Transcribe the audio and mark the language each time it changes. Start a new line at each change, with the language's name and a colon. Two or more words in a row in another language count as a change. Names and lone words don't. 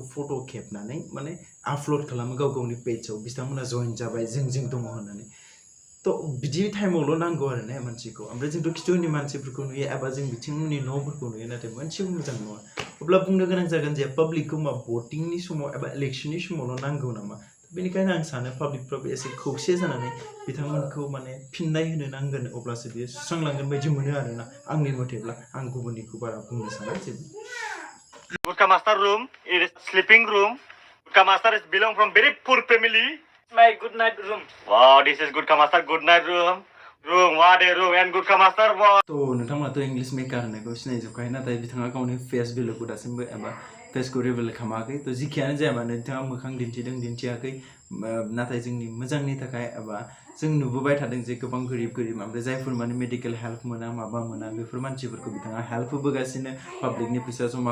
Bodo: फट' खेबनानै माने आपल'ड खालामो गाव गावनि पेजआव बिथांमोना जइन जाबाय जों दङ होननानै तो बिदि टाइमावल' नांगौ आरो ना मानसिखौ ओमफ्राय जोंथ' खिथुनि मानसिफोरखौ नुयो एबा जों बिथिंनि न'फोरखौ नुयो नाथाय मोनसेबो मोजां नङा अब्ला बुंनो गोनां जागोन जे पाब्लिकखौ मा भटिंनि समाव एबा इलेक्सननि समावल' नांगौ नामा बेनिखायनो आं सानो पाब्लिकफ्राबो एसे खौसे जानानै बिथांमोनखौ माने फिननाय होनो नांगोन अब्लासो बियो सुस्रांलांगोन बायदि मोनो आरोना आंनि मथेब्ला आं गुबुननिखौ बारा बुंनो साना जेबो
English: Gutka master room, it is sleeping room. Gutka master is belong from very poor family. My good night room. Wow, this is Gutka master good night room. What a room and Gutka master. Wow.
Bodo: तो नोंथांमोनाथ'
English: English maker
Bodo: होननायखौ सिनायजोबखायो नाथाय बिथाङा गावनि फेस भेलुखौ दासिमबो एबा फेसखौ रिभिल खालामाखै तो जिखियानो जाया मानो बिथाङा मोखां दिन्थिदों दिन्थियाखै नाथाय जोंनि मोजांनि थाखाय एबा जों नुबोबाय थादों जे गोबां गोरिब ओमफ्राय जायफोर माने
English: medical help
Bodo: मोना माबा मोना बेफोर मानसिफोरखौ बिथाङा हेल्प होबोगासिनो पाब्लिकनि फैसा जमा